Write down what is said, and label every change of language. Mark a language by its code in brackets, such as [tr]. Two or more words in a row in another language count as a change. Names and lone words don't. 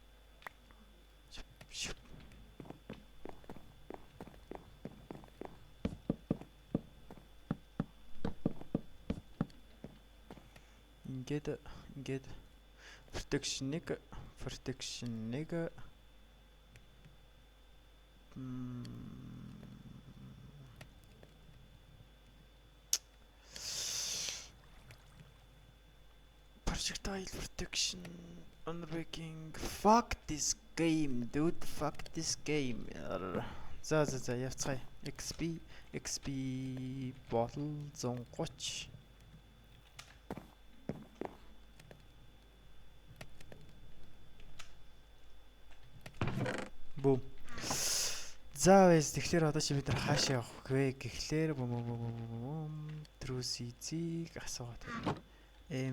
[en] Ингээд protection нэг projectile protection unbreaking. Fuck this game, dude. Fuck this game. [mn] За явцгаая. [en] XP bottle [mn] 130. Бум. За вэс тэгэхээр одоо чи бид нар хаашаа явах вэ гэхлээр Trusi-ийг асуугаад байна.